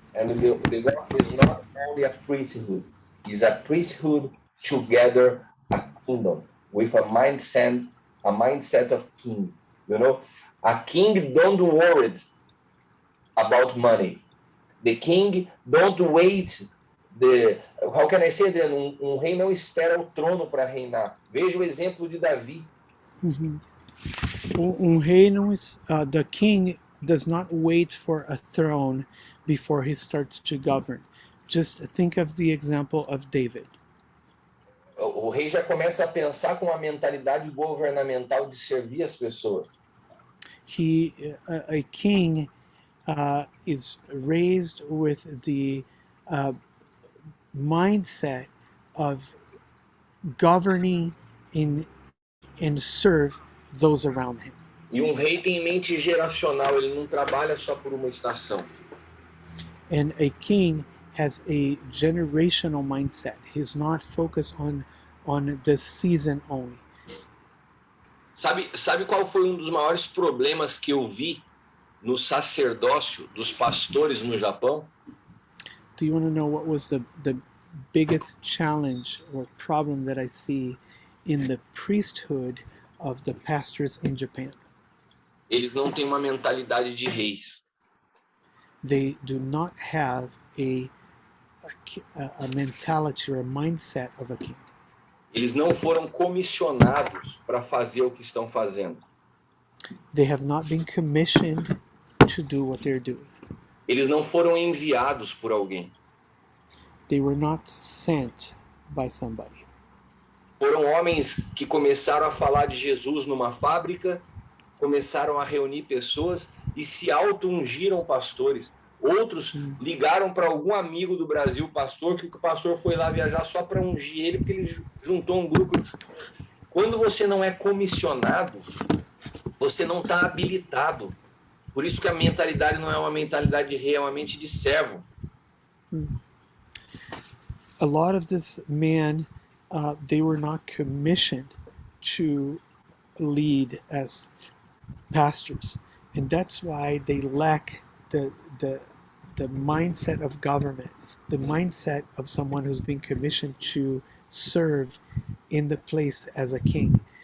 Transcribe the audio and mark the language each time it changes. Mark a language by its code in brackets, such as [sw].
[en] And the gospel is not only a priesthood, it's a priesthood together a kingdom with a mindset of king. You know, a king don't worry about money. The king don't wait. How can I say that? [pt] Rei não espera o trono para reinar. Veja o exemplo de Davi. Rei não [en] the king does not wait for a throne before he starts to govern. Just think of the example of David. [pt] O rei já começa a pensar com uma mentalidade governamental de servir as pessoas. [en] A king is raised with the mindset of governing and serve those around him. [pt] E um rei tem mente geracional, ele não trabalha só por uma estação. [en] And a king has a generational mindset. He's not focused on the season only. [pt] Sabe qual foi um dos maiores problemas que eu vi no sacerdócio dos pastores no Japão? [en] Do you want to know what was the biggest challenge or problem that I see in the priesthood of the pastors in Japan? [pt] Eles não têm uma mentalidade de reis. [en] They do not have a mentality or a mindset of a king. [pt] Eles não foram comissionados para fazer o que estão fazendo. [en] They have not been commissioned to do what they're doing. [pt] Eles não foram enviados por alguém. [en] They were not sent by somebody. [pt] Foram homens que começaram a falar de Jesus numa fábrica, começaram a reunir pessoas e se auto-ungiram pastores. Outros ligaram para algum amigo do Brasil, pastor, que o pastor foi lá viajar só para ungir ele, porque ele juntou um grupo. Quando você não é comissionado, você não está habilitado. Por isso que a mentalidade não é uma mentalidade de rei, é uma mente de servo. [en] A lot of these men, they were not commissioned to lead as pastors, and that's why they lack the mindset of government, the mindset of someone who's been commissioned to serve in the place as a king.